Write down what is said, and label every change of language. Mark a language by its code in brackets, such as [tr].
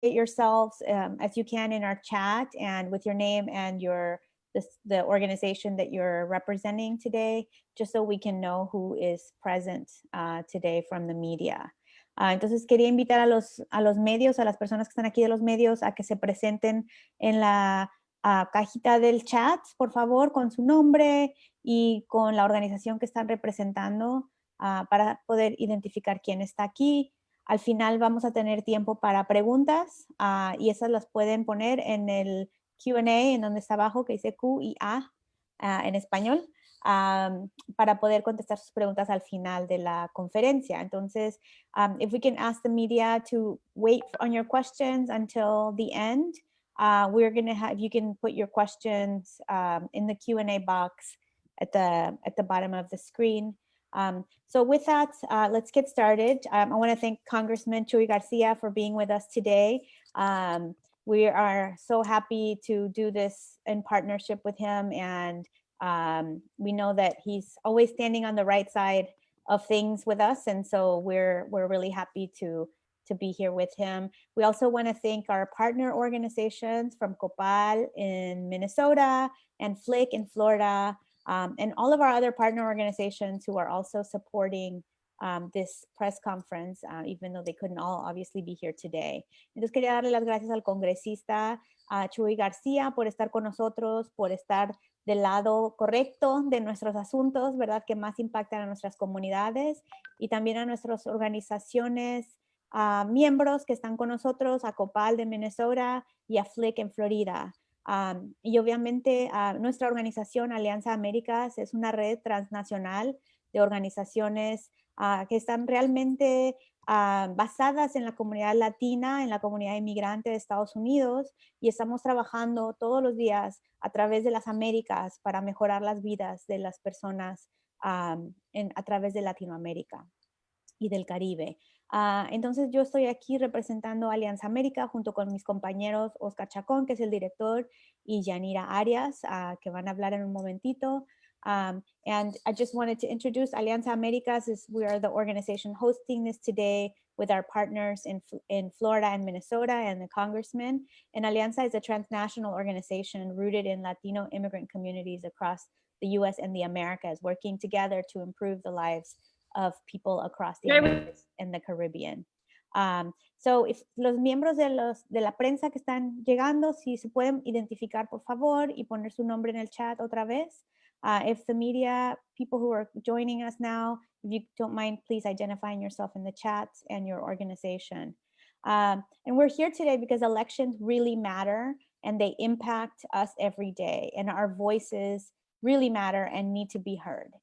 [en] yourselves as you can in our chat and with your name and the organization that you're representing today, just so we can know who is present today from the media. [es] Entonces quería invitar a los medios, a las personas que están aquí de los medios, a que se presenten en la cajita del chat, por favor, con su nombre y con la organización que están representando para poder identificar quién está aquí. Al final vamos a tener tiempo para preguntas y esas las pueden poner en el Q&A, en donde está abajo, que dice Q y A en español, para poder contestar sus preguntas al final de la conferencia. [en] Entonces, if we can ask the media to wait on your questions until the end, we're going to have, you can put your questions in the Q&A box at the bottom of the screen. So with that, let's get started. I want to thank Congressman Chuy Garcia for being with us today. We are so happy to do this in partnership with him, and we know that he's always standing on the right side of things with us, and so we're really happy to be here with him. We also want to thank our partner organizations from COPAL in Minnesota and FLIC in Florida, and all of our other partner organizations who are also supporting this press conference, even though they couldn't all obviously be here today. [es] Entonces quería darle las gracias al congresista Chuy García por estar con nosotros, por estar del lado correcto de nuestros asuntos, ¿verdad? Que más impactan a nuestras comunidades y también a nuestras organizaciones, miembros que están con nosotros, a COPAL de Minnesota y a FLIC en Florida. Y obviamente nuestra organización Alianza Américas es una red transnacional de organizaciones que están realmente basadas en la comunidad latina, en la comunidad inmigrante de Estados Unidos, y estamos trabajando todos los días a través de las Américas para mejorar las vidas de las personas a través de Latinoamérica y del Caribe. Entonces yo estoy aquí representando a Alianza América junto con mis compañeros Oscar Chacón, que es el director, y Yanira Arias, que van a hablar en un momentito. [en] And I just wanted to introduce Alianza Americas. We are the organization hosting this today with our partners in Florida and Minnesota and the congressman. And Alianza is a transnational organization rooted in Latino immigrant communities across the US and the Americas, working together to improve the lives of people across the Americas and the Caribbean. So if [es] los miembros de la prensa que están llegando, si se pueden identificar por favor y poner su nombre en el chat otra vez. [en] If the media people who are joining us now, if you don't mind, please identifying yourself in the chat and your organization. And we're here today because elections really matter and they impact us every day, and our voices really matter and need to be heard.